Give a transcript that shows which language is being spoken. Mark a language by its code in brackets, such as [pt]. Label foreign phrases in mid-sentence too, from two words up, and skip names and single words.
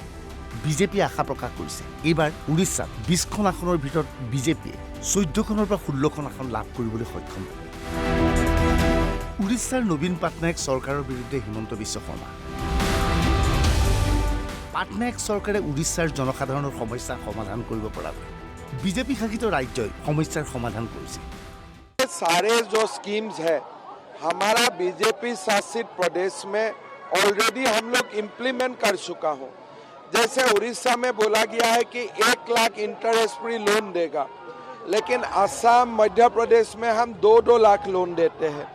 [as] বিজেপিয়ে আশা প্ৰকাশ কৰিছে এইবাৰ উৰিষ্যাত 20খন আসনৰ ভিতৰত বিজেপিয়ে 14খনৰ পৰা 16খন আসন লাভ কৰিবলৈ সক্ষম হ'ব। উৰিষ্যাৰ নবীন পাটনায়ক চৰকাৰৰ বিৰুদ্ধে হিমন্ত বিশ্ব শৰ্মা। পাটনায়ক চৰকাৰে উৰিষ্যাৰ জনসাধাৰণৰ সমস্যা সমাধান কৰিব পৰাকৈ বিজেপি শাসিত ৰাজ্যই সমস্যাৰ সমাধান কৰিছে। [hi] सारे जो स्कीम्स है हमारा बीजेपी शासित प्रदेश में ऑलरेडी हम लोग इम्प्लीमेंट कर चुका हूँ। जैसे उड़ीसा में बोला गया है कि 1 लाख [en] interest free loan [hi] देगा, लेकिन असम, मध्य प्रदेश में हम 2-2 लाख लोन देते हैं।